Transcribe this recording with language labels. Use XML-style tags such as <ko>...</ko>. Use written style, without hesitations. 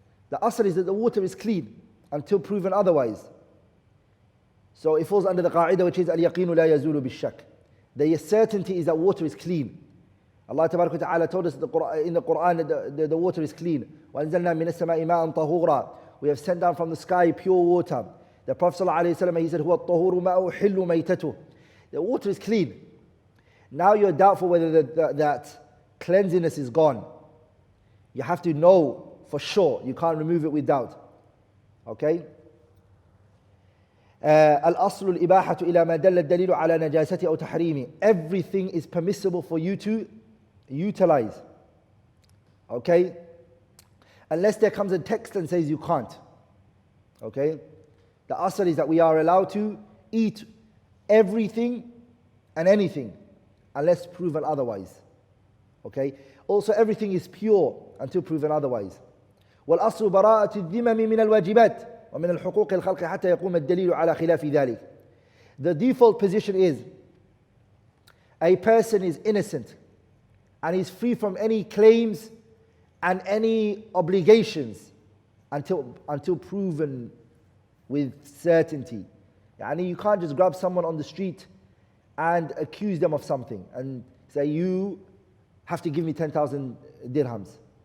<en>The asl is that the water is clean until proven otherwise. So it falls under the qa'idah, which is al-yaqeen la yazulu bil-shak. The certainty is that water is clean. Allah Tabaraka wa Ta'ala told us in the Quran that the water is clean.</en> <ar>وَأَنزَلْنَا مِنَ السَّمَاءِ مَاءً طَهُورًا.</ar> <en>We have sent down from the sky pure water. The Prophet ﷺ, he said,</en> <ar>هُوَ الطَّهُورُ مَاءُ حِلُّ مَيْتَتُهُ.</ar> <en>The water is clean. Now you're doubtful whether that cleanliness is gone. You have to know for sure. You can't remove it with doubt. Okay?</en> <ar>الأصل الإباحة إلى ما دل الدليل على نجاسته أو تحريمه.</ar> <en>Everything is permissible for you to utilize. Okay? Unless there comes a text and says you can't. Okay? The asl is that we are allowed to eat everything and anything unless proven otherwise. Okay? Also everything is pure until proven otherwise.</en> <ar>والأصل براءة الذمم من الواجبات ومن الحقوق الخلق حتى يقوم الدليل على خلاف ذلك.</ar> <en>The default position is a person is innocent and is free from any claims and any obligations until proven with certainty. Yani you can't just grab someone on the street and accuse them of something and say, you have to give me 10,000 dirhams.</en>